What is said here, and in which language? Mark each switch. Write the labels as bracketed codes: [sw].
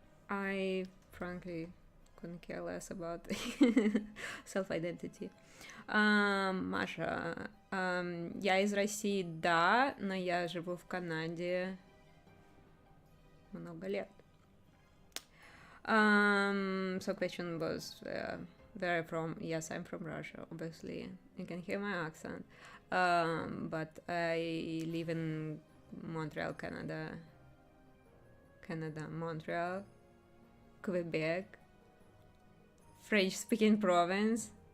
[en] I frankly couldn't care less about self-identity. [ru] Маша, я из России, да, но я живу в Канаде много лет. [en] So question was, where I'm from? Yes, I'm from Russia, obviously. You can hear my accent. But I live in Montreal, Canada, Montreal, Quebec, French-speaking province.